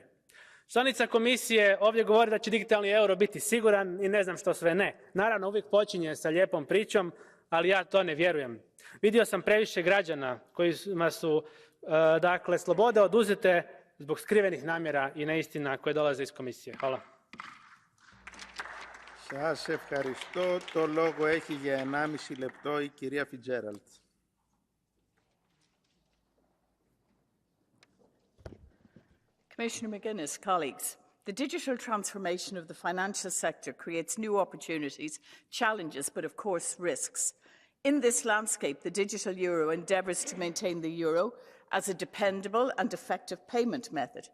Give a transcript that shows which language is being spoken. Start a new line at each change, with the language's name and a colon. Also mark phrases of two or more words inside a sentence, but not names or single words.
Croatian: Članica komisije ovdje govori da će digitalni euro biti siguran i ne znam što sve ne. Naravno, uvijek počinje sa lijepom pričom, ali ja to ne vjerujem. Vidio sam previše građana kojima su dakle, slobode oduzete zbog skrivenih namjera i neistina koje dolaze iz komisije. Hvala.
Greek: Σας ευχαριστώ. Το λόγο έχει για 1,5 λεπτό η κυρία Φιτζέραλτ.
English: Commissioner McGuinness, colleagues, the digital transformation of the financial sector creates new opportunities, challenges, but of course risks. In this landscape, the digital euro endeavours to maintain the euro as a dependable and effective payment method.